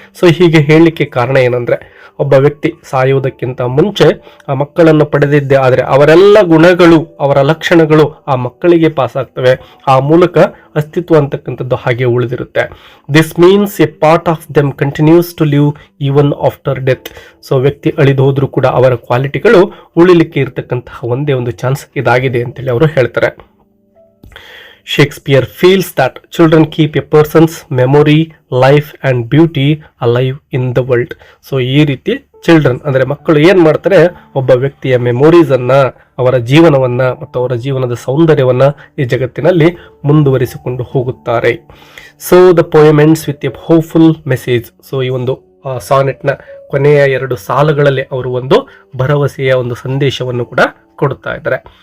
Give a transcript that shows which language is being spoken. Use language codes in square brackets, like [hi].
[kn] So ಹೀಗೆ ಹೇಳಲಿಕ್ಕೆ ಕಾರಣ ಏನಂದ್ರೆ, ಒಬ್ಬ ವ್ಯಕ್ತಿ ಸಾಯುವುದಕ್ಕಿಂತ ಮುಂಚೆ ಆ ಮಕ್ಕಳನ್ನು ಪಡೆದಿದ್ದೆ ಆದರೆ ಅವರೆಲ್ಲ ಗುಣಗಳು, ಅವರ ಲಕ್ಷಣಗಳು ಆ ಮಕ್ಕಳಿಗೆ ಪಾಸ್ ಆಗ್ತವೆ. ಆ ಮೂಲಕ ಅಸ್ತಿತ್ವ ಅಂತಕ್ಕಂಥದ್ದು ಹಾಗೆ ಉಳಿದಿರುತ್ತೆ. [en] This means a part of them continues to live even after death. [kn] So ವ್ಯಕ್ತಿ ಅಳಿದು ಹೋದ್ರೂ ಕೂಡ ಅವರ ಕ್ವಾಲಿಟಿಗಳು ಉಳಿಲಿಕ್ಕೆ ಇರತಕ್ಕಂತಹ ಒಂದೇ ಒಂದು ಚಾನ್ಸ್ ಇದಾಗಿದೆ ಅಂತೇಳಿ ಅವರು ಹೇಳ್ತಾರೆ. [en] Shakespeare feels that children keep a person's memory, life and beauty alive in the world. [kn] So ಈ ರೀತಿ ಚಿಲ್ಡ್ರನ್ ಅಂದರೆ ಮಕ್ಕಳು ಏನ್ ಮಾಡ್ತಾರೆ, ಒಬ್ಬ ವ್ಯಕ್ತಿಯ ಮೆಮೊರೀಸ್ ಅನ್ನ, ಅವರ ಜೀವನವನ್ನ ಮತ್ತು ಅವರ ಜೀವನದ ಸೌಂದರ್ಯವನ್ನ ಈ ಜಗತ್ತಿನಲ್ಲಿ ಮುಂದುವರಿಸಿಕೊಂಡು ಹೋಗುತ್ತಾರೆ. So [en] The poem ends with a hopeful message. [kn] So ಈ ಒಂದು ಸಾನೆಟ್ನ ಕೊನೆಯ 2 ಸಾಲುಗಳಲ್ಲಿ ಅವರು ಒಂದು ಭರವಸೆಯ ಒಂದು ಸಂದೇಶವನ್ನು ಕೂಡ ಕೊಡುತ್ತಾ ಇದ್ದಾರೆ.